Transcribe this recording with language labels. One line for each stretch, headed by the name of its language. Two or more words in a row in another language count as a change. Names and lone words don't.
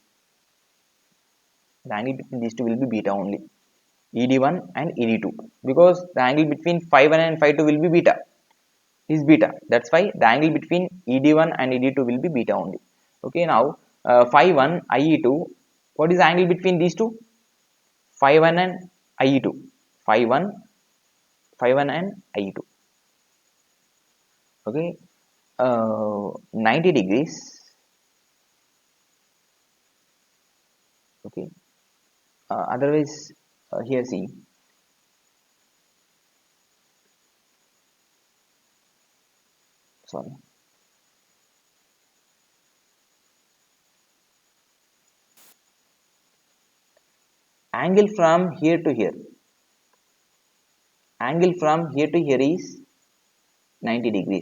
English: The angle between these two will be beta only, ED1 and ED2, because the angle between phi 1 and phi 2 will be beta, is beta. That's why the angle between ED1 and ED2 will be beta only. Okay, now phi 1 IE2, what is the angle between these two? Phi 1 and IE2. Phi 1, phi 1 and IE2. Okay, 90 degrees. Okay, otherwise, here see, sorry, angle from here to here, angle from here to here is 90 degrees.